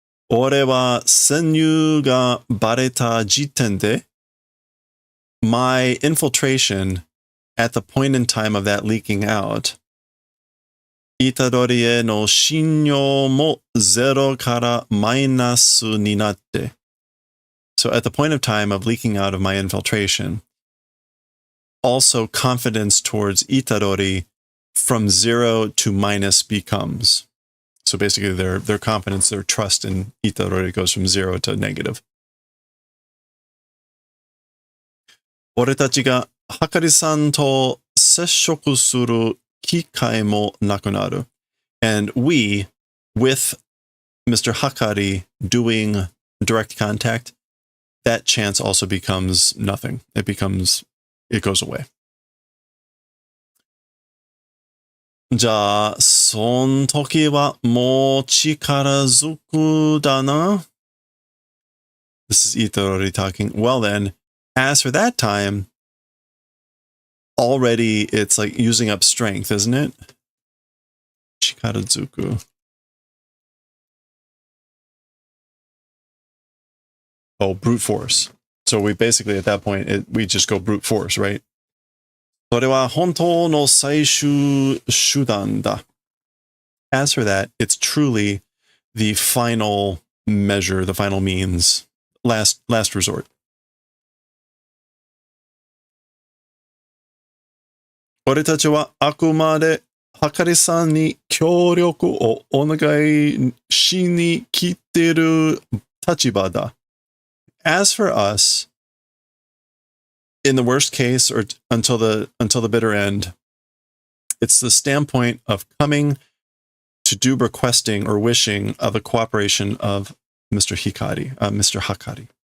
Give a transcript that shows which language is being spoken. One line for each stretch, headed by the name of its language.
Japanese: 俺は潜入がバレた時点で
English: my infiltration at the point in time of that leaking out
Japanese: イタドリへの信用も0からマイナスになって
English: So at the point of time of leaking out of my infiltration, also confidence towards Itadori from 0 to minus becomes. So basically their confidence, their trust in Itadori goes from 0 to negative.
Japanese: 俺たちがはかりさんと接触する機会もなくなる.
English: And we, with Mr. Hakari doing direct contact, that chance also becomes nothing. It goes away.
Japanese: じゃあ、そん時はもう力ずくだな.
English: This is Itadori talking. Well then, as for that time, already it's like using up strength, isn't it?
Japanese: Chikarazuku.
English: Oh, brute force. So we basically, at that point, we just go brute force, right?
Japanese: それは本当の最終手段だ.
English: As for that, it's truly the final measure, the final means, last resort.
Japanese: 俺たちはあくまではかりさんに協力をお願いしに来てる立場だ.
English: As for us, in the worst case, or until the bitter end, it's the standpoint of coming to do requesting or wishing of the cooperation of Mr. Hakari.